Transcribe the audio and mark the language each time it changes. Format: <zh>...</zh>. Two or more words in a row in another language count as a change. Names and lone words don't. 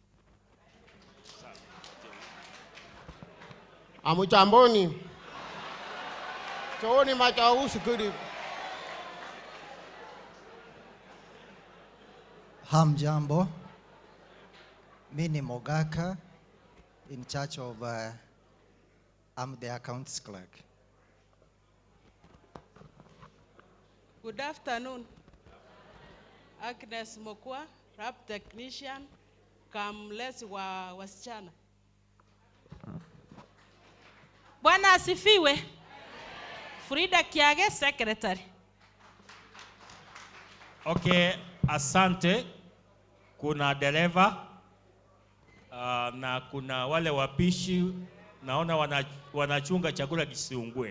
<sw>Hamjamboni. Chooni Machau, Security. Hamjambo. Mini Mogaka,</sw> <en>in charge of, I'm the accounts clerk. Good afternoon.</en> <sw>Agnes Mokwa,</sw> <en>lab technician,</en> <sw>kamlezi wa wasichana. Bwana asifiwe. Frida Kiage, secretary. Okay, asante. Kuna dereva na kuna wale wapishi, naona wanachunga chakula kisiungue.</sw>